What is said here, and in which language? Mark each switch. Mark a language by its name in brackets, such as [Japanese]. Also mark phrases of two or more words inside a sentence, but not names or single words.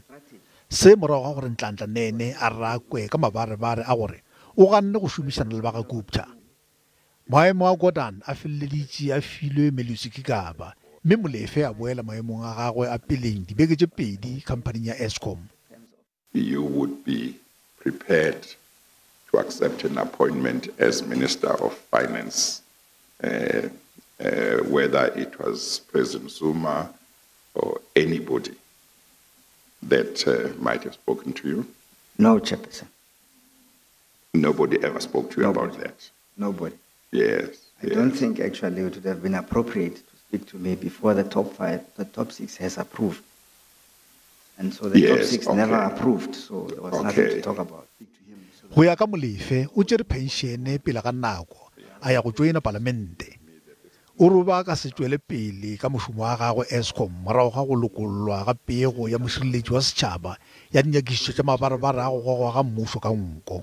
[Northern Sotho] Se morago ga gore Nhlanhla Nene a rakwe ka mabarebare a gore o ganne go šomišana le ba ga Gupta. Maemo a Gordhan a feleleditše a filwe Melusi Kigaba, mme Molefe a boela maemong a gagwe a peleng dibeke tše pedi khampaning ya Eskom. [English] You would be prepared to accept an appointment as Minister of Finance, whether it was President Zuma or anybody that might have spoken to you? No, Chairperson. Nobody ever spoke to you about that? Nobody. Yes. I don't think actually it would have been appropriate to speak to me before the top six has approved. And so the top six never approved, so there was nothing to talk about. [Northern Sotho] Go ya ka Molefe o tšere penšene pele ga nako a ya go joina palamente. O roba ka se tšwele pele ka mošomo wa gagwe Eskom morago ga go lokollwa ga pego ya mošireletši wa setšhaba ya dinyakišišo tša mabarebare a go gogwa ga mmušo ka nko.